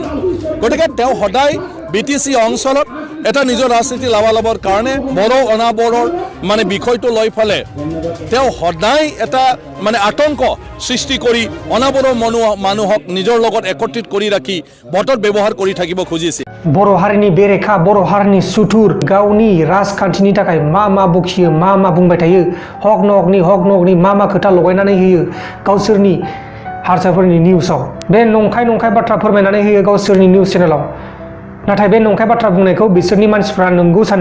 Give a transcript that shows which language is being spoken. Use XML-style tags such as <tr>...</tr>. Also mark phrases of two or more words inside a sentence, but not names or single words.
<as>গতিকে তেওঁ সদায় BTC অঞ্চলত এটা নিজৰ ৰাজনীতি লাভালাভৰ কাৰণে বড়ো অনাবড়োৰ মানে বিষয়টো লৈ ফালে তেওঁ সদায় এটা মানে আতংক সৃষ্টি কৰি অনাবড়ো মানুহক নিজৰ লগত একত্ৰিত কৰি ৰাখি ভোটত ব্যৱহাৰ কৰি থাকিব খুজিছে।</as> <brx>बर' हारिनि बेरेखा, बर' हारिनि सुथुर, गावनि राजखान्थिनि थाखाय मा बखियो, मा बुंबाय थायो, हक नकनि मा खोथा लगायनानै होयो गावसोरनि हारसाफोरनि निउसाव। बे नंखाय बाथ्रा फोरमायनानै होयो गावसोरनि निउस चेनेलाव। नाथाय बे नंखाय बाथ्रा बुंनायखौ बिसोरनि मानसिफ्रा नंगौ सानो।</brx>